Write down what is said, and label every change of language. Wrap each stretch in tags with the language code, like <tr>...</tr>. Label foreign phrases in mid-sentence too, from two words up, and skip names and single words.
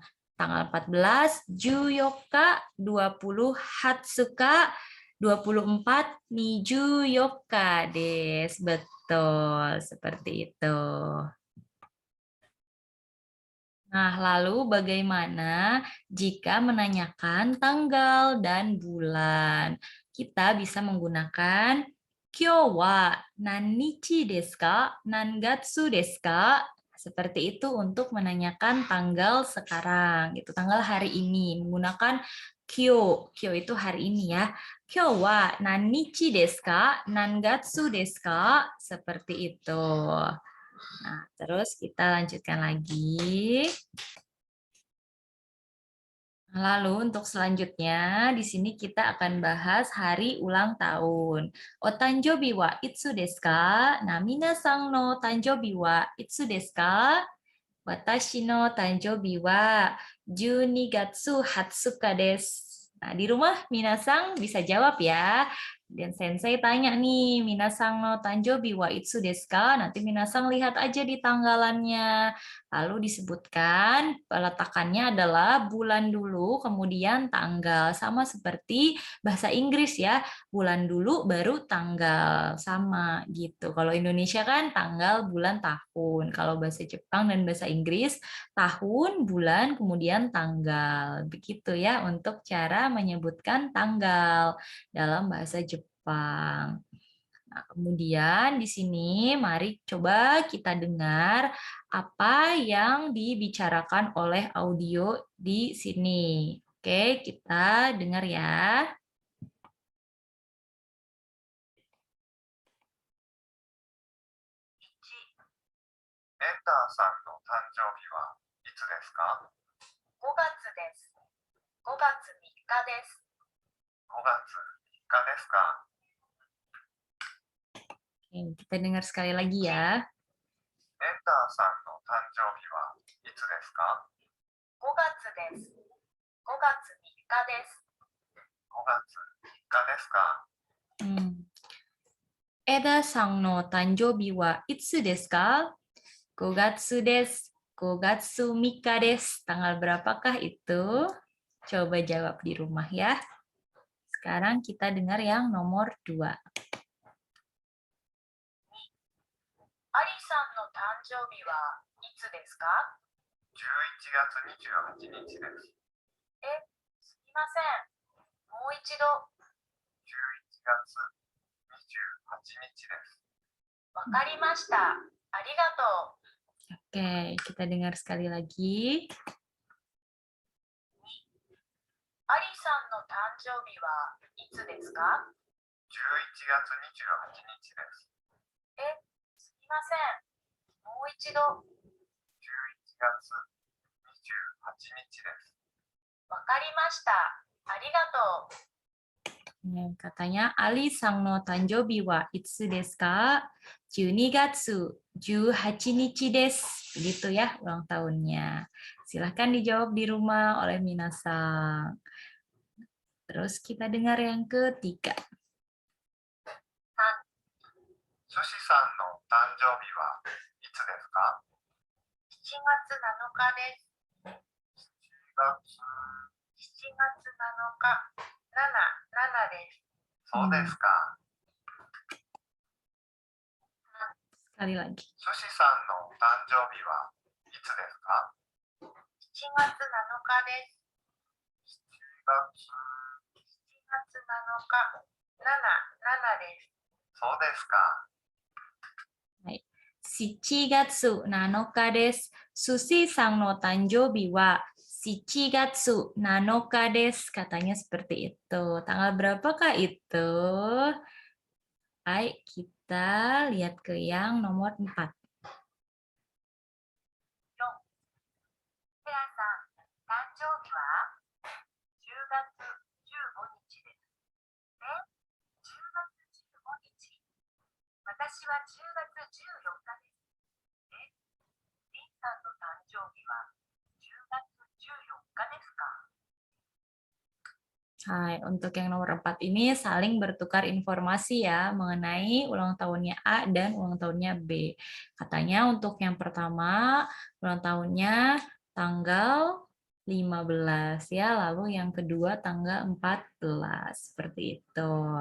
<ja>Tanggal 14じゅうよっか、20はつか、24にじゅうよっかです.</ja> <id>Betul, seperti itu. Nah, lalu bagaimana jika menanyakan tanggal dan bulan? Kita bisa menggunakan</id> <ja>きょうはなんにちですか? なんがつですか?</ja> <id>Seperti itu untuk menanyakan tanggal sekarang, gitu. Tanggal hari ini menggunakan kyo. Kyo itu hari ini ya.</id> <ja>きょうはなんにちですか? なんがつですか?</ja> <id>Seperti itu. Nah, terus kita lanjutkan lagi. Lalu untuk selanjutnya, di sini kita akan bahas hari ulang tahun.</id> <ja>おたんじょうびはいつですか? Nah, みなさんのたんじょうびはいつですか? わたしのたんじょうびは12がつはつかです.</ja> <id>Nah, di rumah minasang bisa jawab ya. Dan sensei tanya nih,</id> <ja>みなさんのたんじょうびはいつですか?</ja> <id>Nanti minasang lihat aja di tanggalannya. Lalu disebutkan peletakannya adalah bulan dulu, kemudian tanggal. Sama seperti bahasa Inggris ya, bulan dulu baru tanggal. Sama gitu. Kalau Indonesia kan tanggal, bulan, tahun. Kalau bahasa Jepang dan bahasa Inggris, tahun, bulan, kemudian tanggal. Begitu ya untuk cara menyebutkan tanggal dalam bahasa Jepang. Nah, kemudian di sini mari coba kita dengar apa yang dibicarakan oleh audio di sini. Oke, kita dengar ya.</id> <ja>メンターさんの誕生日はいつですか？ 5月です。5月3日です。5月3日ですか？</ja> <id>Oke, kita dengar sekali lagi ya.</id> <ja>メンターさんの誕生日はいつですか？5月です。5月3日です。5月3日ですか？エダさんのたんじょうびはいつですか? ごがつです。ごがつみっかです.</ja> <id>Tanggal berapakah itu? Coba jawab di rumah ya. Sekarang kita dengar yang nomor 2.</id> <ja>アリさんの誕生日はいつですか？11月28日です。すみません。もう一度。11月28日です。わかりました。ありがとう。</ja> <id>Oke, kita dengar sekali lagi.</id> <ja>アリさんの誕生日はいつですか？11月28日です。すみません。もう一度。11月28日です。わかりました。ありがとう。 Katanya アリさんのたんじょうびはいつですか? 12がつ18にちです.</ja> <id>Begitu ya ulang tahunnya. Silahkan dijawab di rumah oleh minasang. Terus kita dengar yang ketiga.</id> <ja>寿司さんの誕生日はいつですか？7月7日です。7月7日。7です。そうですか。</ja> <id>Sekali lagi.</id> <ja>寿司さんの誕生日はいつですか？7月7日です。7月7日。7です。そうですか。 7がつ 7日です。すしさんのたんじょうびは7がつ 7日です.</ja> <id>Katanya seperti itu. Tanggal berapakah itu? Baik, kita lihat ke yang nomor 4.</id> <ja>ペアさん、誕生日は10月15日です。10月15日。私は10月14日です。リンさんの誕生日は10月14日ですか？</ja> <id>Hai, untuk yang nomor 4 ini saling bertukar informasi ya mengenai ulang tahunnya A dan ulang tahunnya B. Katanya untuk yang pertama ulang tahunnya tanggal 15 ya, lalu yang kedua tanggal 14 seperti itu.</id>